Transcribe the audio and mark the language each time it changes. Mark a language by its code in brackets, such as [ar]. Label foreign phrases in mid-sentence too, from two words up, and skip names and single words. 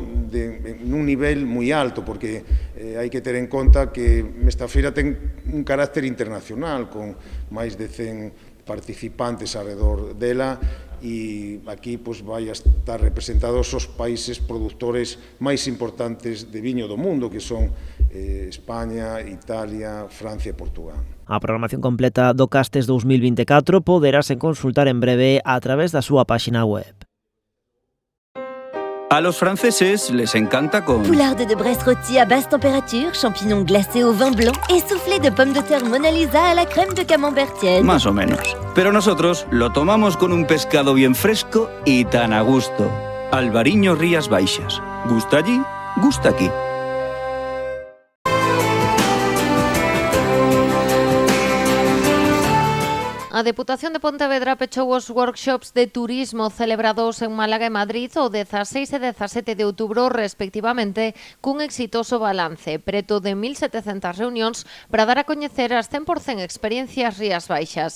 [gl] nun nivel moi alto, porque hai que ter en conta que esta feira ten un carácter internacional, con máis de 100 participantes alrededor dela, e aquí vai a estar representados os países produtores máis importantes de viño do mundo, que son España, Italia, Francia e Portugal. A programación completa do Castes 2024 poderase consultar en breve a través da súa páxina web. [es] A los franceses les encanta con... [fr] Poularde de Bresse rôti à basse température, champignons glacés au vin blanc et soufflé de pommes de terre Mona Lisa à la crème de camembert tiède. [es] Más o menos. Pero nosotros lo tomamos con un pescado bien fresco y tan a gusto. Albariño Rías Baixas. ¿Gusta allí? Gusta aquí. [gl] A Deputación de Pontevedra pechou os workshops de turismo celebrados en Málaga e Madrid o 16 e 17 de outubro respectivamente cun exitoso balance, preto de 1.700 reunións para dar a coñecer as 100% experiencias Rías Baixas.